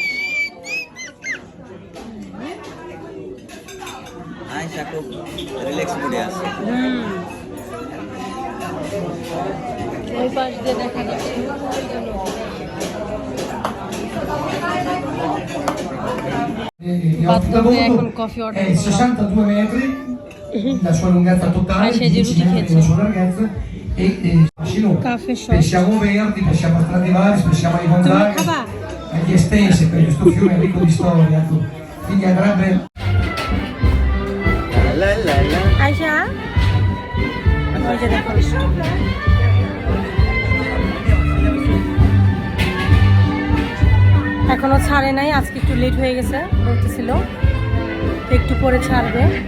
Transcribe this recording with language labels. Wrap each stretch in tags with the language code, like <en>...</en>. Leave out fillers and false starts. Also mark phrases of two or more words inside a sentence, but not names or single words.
<bn>আয়শা খুব রিল্যাক্স মুডে আছে। ওই পাশ দিয়ে দেখা যাচ্ছে বাথরুমে এখন কফি অর্ডার করলাম।</bn> <it>62 metri la sua lunghezza totale, 10 metri la sua larghezza e Caffè shop. pensiamo verdi, pensiamo a Stradivari, pensiamo ai Gonzaga, agli estensi, perché questo fiume è ricco di storia, ecco. Quindi andrebbe</it> <bn>আয়শা ওই যে দেখো, এখনো ছাড়ে নাই, আজকে একটু লেট হয়ে গেছে বলতেছিল, একটু পরে ছাড়বে।</bn>